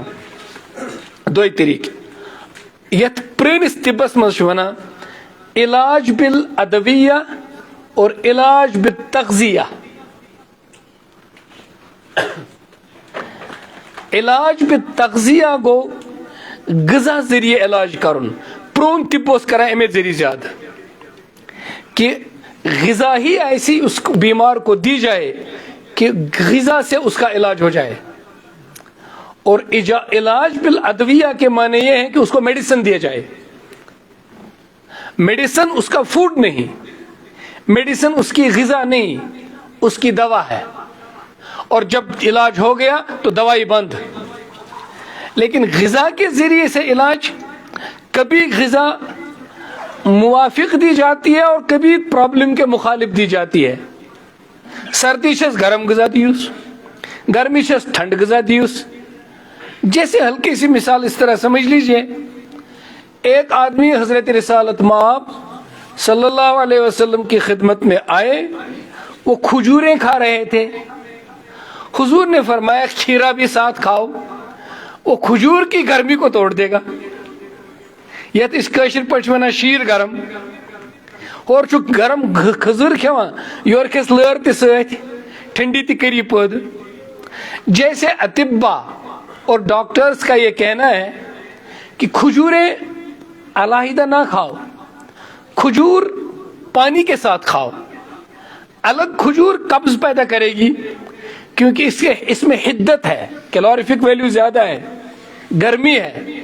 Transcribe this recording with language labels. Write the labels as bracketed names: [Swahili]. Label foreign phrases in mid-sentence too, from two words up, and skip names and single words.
[Kashmiri] دۄیہِ طریٖقہٕ یتھ پرٲنِس طبس منٛز چھِ ونان [Urdu] علاج بالادویہ اور علاج بالتغذیہ. [Kashmiri] علاج بالتغذیہ گو غذا ذریعہ علاج کرن. پرون طب اوس کران امے ذریعہ زیادہ [Urdu] کہ غذا ہی ایسی اس بیمار کو دی جائے کہ غذا سے اس کا علاج ہو جائے. اور علاج بالادویہ کے معنی یہ ہے کہ اس کو میڈیسن دیا جائے. میڈیسن اس کا فوڈ نہیں, میڈیسن اس کی غذا نہیں, اس کی دوا ہے. اور جب علاج ہو گیا تو دوائی بند. لیکن غذا کے ذریعے سے علاج, کبھی غذا موافق دی جاتی ہے اور کبھی پرابلم کے مخالف دی جاتی ہے. [Kashmiri] سردی چھس گرم غذا دیوس, گرمی چھس ٹھنڈ غذا دیوس. [Urdu] جیسے ہلکی سی مثال اس طرح سمجھ لیجئے, ایک آدمی حضرت رسالت مآب [Arabic] صلی اللہ علیہ وسلم [Urdu] کی خدمت میں آئے, وہ کھجوریں کھا رہے تھے. حضور نے فرمایا کھیرا بھی ساتھ کھاؤ, وہ کھجور کی گرمی کو توڑ دے گا. [Kashmiri] یت اس کاشر پٹ ونان شیر گرم, اور چھ گرم کھزر کھیوان یور کھس لر تہ سۭتۍ ٹھنڈی تہ کری پٲدٕ. [Urdu] جیسے اطباء اور ڈاکٹرز کا یہ کہنا ہے کہ کھجوریں علیحدہ نہ کھاؤ, کھجور پانی کے ساتھ کھاؤ. الگ کھجور قبض پیدا کرے گی کیونکہ اس میں حدت ہے, [English] calorific value [Urdu] زیادہ ہے, گرمی ہے.